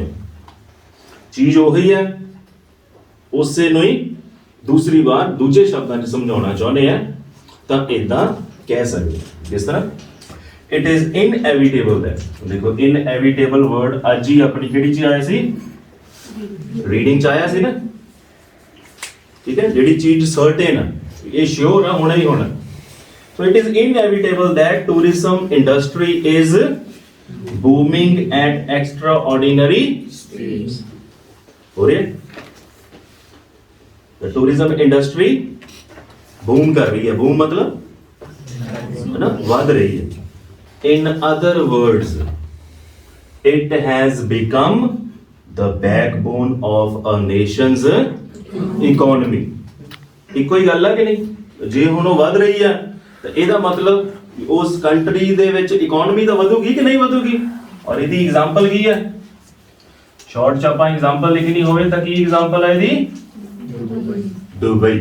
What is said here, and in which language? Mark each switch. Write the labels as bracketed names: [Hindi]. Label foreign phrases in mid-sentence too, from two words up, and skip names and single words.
[Punjabi] ਚੀਜ਼ ਉਹੀ ਹੈ, ਉਸੇ ਨੂੰ ਹੀ ਦੂਸਰੀ ਵਾਰ ਦੂਜੇ ਸ਼ਬਦਾਂ 'ਚ ਸਮਝਾਉਣਾ ਚਾਹੁੰਦੇ ਆ, ਤਾਂ ਇਦਾਂ ਕਹਿ ਸਕਦੇ। ਜਿਸ ਤਰ੍ਹਾਂ [English] it is inevitable that. [Punjabi] ਦੇਖੋ [English] inevitable word [Punjabi] ਅੱਜ ਹੀ ਆਪਣੀ ਕਿਹੜੀ 'ਚ ਆਇਆ ਸੀ? ਰੀਡਿੰਗ 'ਚ ਆਇਆ ਸੀ ਨਾ। ਠੀਕ ਹੈ, ਜਿਹੜੀ ਚੀਜ਼ ਸਰਟੇਨ ਆ, ਇਹ ਸ਼ੋਰ ਆ, ਹੋਣਾ ਹੀ ਹੋਣਾ। [English] So it is inevitable that tourism industry is booming at extraordinary speeds. The tourism industry [Hindi] बूम कर रही है, बूम मतलब है ना वध रही है। [English] in other words it has become the backbone of a nation's economy. [Punjabi] ਇੱਕੋ ਹੀ ਗੱਲ ਆ ਕਿ ਨਹੀਂ? ਜੇ ਹੁਣ ਉਹ ਵਧ ਰਹੀ ਆ ਤਾਂ ਇਹਦਾ ਮਤਲਬ ਉਸ ਕੰਟਰੀ ਦੇ ਵਿੱਚ ਇਕਨੋਮੀ ਤਾਂ ਵਧੂਗੀ ਕਿ ਨਹੀਂ ਵਧੂਗੀ। ਔਰ ਇਹਦੀ ਐਗਜ਼ਾਮਪਲ ਕੀ ਹੈ? ਸ਼ਾਰਟ ਚ ਆਪਾਂ ਐਗਜ਼ਾਮਪਲ ਲਿਖਣੀ ਹੋਵੇ ਤਾਂ ਕੀ ਐਗਜ਼ਾਮਪਲ ਹੈ ਇਹਦੀ? ਦੁਬਈ।